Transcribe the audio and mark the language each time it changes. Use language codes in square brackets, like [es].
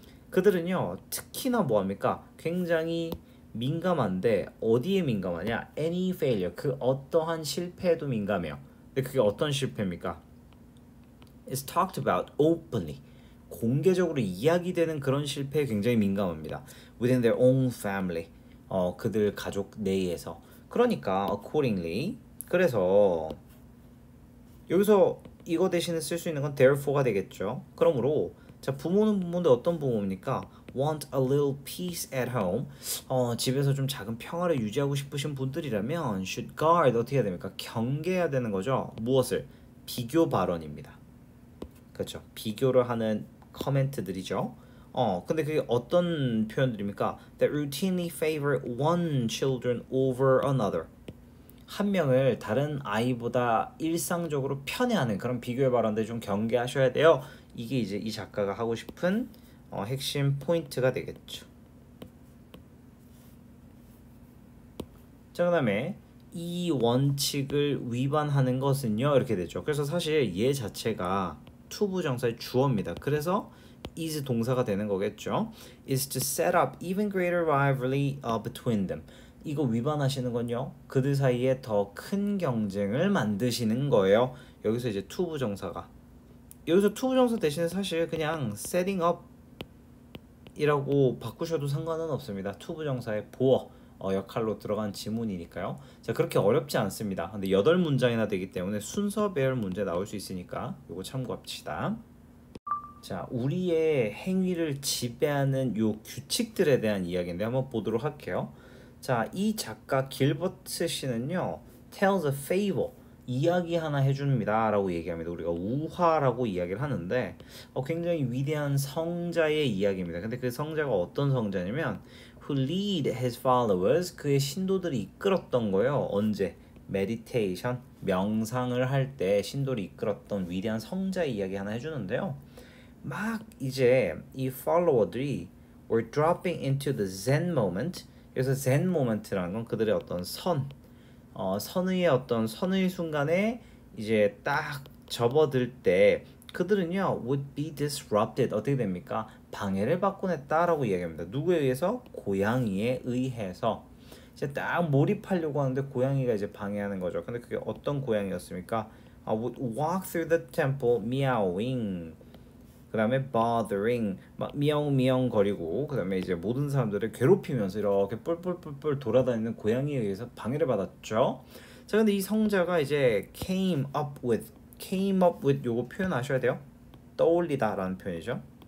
[ko] 그들은요 특히나 뭐합니까? 굉장히 민감한데 어디에 민감하냐? [en] Any failure, [ko] 그 어떠한 실패에도 민감해요. 근데 그게 어떤 실패입니까? [en] It's talked about openly, [ko] 공개적으로 이야기되는 그런 실패에 굉장히 민감합니다. [en] Within their own family, [ko] 그들 가족 내에서. 그러니까 accordingly, 그래서 여기서 이거 대신에 쓸 수 있는 건 therefore가 되겠죠. 그러므로 자, 부모는 부모인데 어떤 부모입니까? [en] Want a little peace at home. [ko] 집에서 좀 작은 평화를 유지하고 싶으신 분들이라면 [en] should guard, [ko] 어떻게 해야 됩니까? 경계해야 되는 거죠. 무엇을? 비교 발언입니다. 그렇죠. 비교를 하는 커멘트들이죠. 근데 그게 어떤 표현들입니까? [en] That routinely favor one children over another. [ko] 한 명을 다른 아이보다 일상적으로 편애하는 그런 비교의 발언들 좀 경계하셔야 돼요. 이게 이제 이 작가가 하고 싶은 핵심 포인트가 되겠죠. 자, 그 다음에 이 원칙을 위반하는 것은요 이렇게 되죠. 그래서 사실 얘 자체가 투부정사의 주어입니다. 그래서 is 동사가 되는 거겠죠. [en] is to set up even greater rivalry between them. [ko] 이거 위반하시는 건요, 그들 사이에 더 큰 경쟁을 만드시는 거예요. 여기서 이제 투부정사가, 여기서 투부정사 대신에 사실 그냥 setting up 이라고 바꾸셔도 상관은 없습니다. 투부정사의 보어 역할로 들어간 지문이니까요. 자, 그렇게 어렵지 않습니다. 근데 8문장이나 되기 때문에 순서별 문제 나올 수 있으니까 요거 참고합시다. 자, 우리의 행위를 지배하는 요 규칙들에 대한 이야기인데 한번 보도록 할게요. 자, 이 작가 길버트 씨는요 [en] tells a fable, [ko] 이야기 하나 해줍니다 라고 얘기합니다. 우리가 우화라고 이야기를 하는데 굉장히 위대한 성자의 이야기입니다. 근데 그 성자가 어떤 성자냐면 [en] who lead his followers, [ko] 그의 신도들이 이끌었던 거예요. 언제? meditation, 명상을 할 때 신도를 이끌었던 위대한 성자의 이야기 하나 해주는데요. 막 이제 이 follower들이 [en] were dropping into the Zen moment. [ko] 그래서 Zen moment라는 건 그들의 어떤 선의의 어떤 선의 순간에 이제 딱 접어들 때 그들은요 [en] would be disrupted, [ko] 어떻게 됩니까? 방해를 받곤 했다라고 이야기합니다. 누구에 의해서? 고양이에 의해서. 이제 딱 몰입하려고 하는데 고양이가 이제 방해하는 거죠. 근데 그게 어떤 고양이였습니까? [en] would walk through the temple meowing. [ko] 그다음에 bothering 막 미영미영 거리고 그다음에 이제 모든 사람들을 괴롭히면서 이렇게 뿔뿔뿔뿔 돌아다니는 고양이에 의해서 방해를 받았죠. 자, 근데 이 성자가 이제 came up with 요거 표현하셔야 돼요. 떠올리다라는 표현이죠.